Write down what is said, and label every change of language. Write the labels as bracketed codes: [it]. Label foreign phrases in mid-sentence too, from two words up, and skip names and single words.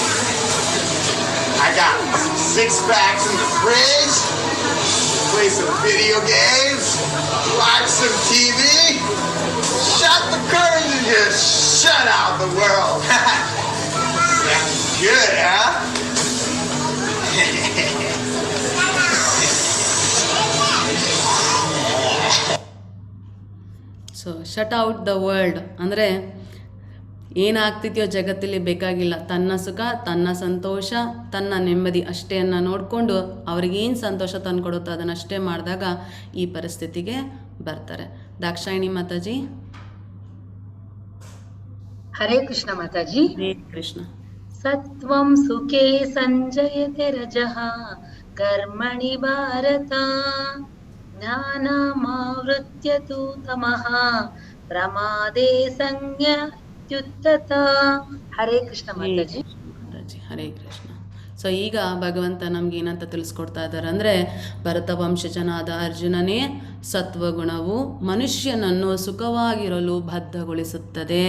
[en] I got 6 packs in the fridge, play some video games, watch some TV, shut the curtains and just shut out the world. Sounds good, huh? so shut out the world [kn] ಅಂದರೆ ಏನಾಗ್ತಿದೆಯೋ ಜಗತ್ತಲ್ಲಿ ಬೇಕಾಗಿಲ್ಲ, ತನ್ನ ಸುಖ, ತನ್ನ ಸಂತೋಷ, ತನ್ನ ನೆಮ್ಮದಿ ಅಷ್ಟೇಯನ್ನು ನೋಡಿಕೊಂಡು ಅವ್ರಿಗೇನು ಸಂತೋಷ ತಂದುಕೊಡುತ್ತೋ ಅದನ್ನಷ್ಟೇ ಮಾಡಿದಾಗ ಈ ಪರಿಸ್ಥಿತಿಗೆ ಬರ್ತಾರೆ. ದಾಕ್ಷಾಯಿಣಿ ಮಾತಾಜಿ. [sa] ಹರೇ ಕೃಷ್ಣ ಮಾತಾಜಿ. ಹರೇ ಕೃಷ್ಣ. ಸತ್ವಂ ಸುಖೇ ಸಂಜಯತೆ ರಜಃ ಕರ್ಮಣಿ ಭಾರತ ಜ್ಞಾನಮಾವೃತ್ಯ ತು ತಮಃ ಪ್ರಮಾದೇ ಸಂಜ್ಞಾ ತ್ಯುತ್ತತ. ಹರೇ ಕೃಷ್ಣ ಮಾತಾಜಿ. ಹರೇ ಕೃಷ್ಣ. [kn] ಸೊ ಈಗ ಭಗವಂತ ನಮ್ಗೆ ಏನಂತ ತಿಳಿಸ್ಕೊಡ್ತಾ ಇದ್ದಾರೆ ಅಂದರೆ, ಭರತ ವಂಶಜನಾದ ಅರ್ಜುನನೇ, ಸತ್ವಗುಣವು ಮನುಷ್ಯನನ್ನು ಸುಖವಾಗಿರಲು ಬದ್ಧಗೊಳಿಸುತ್ತದೆ.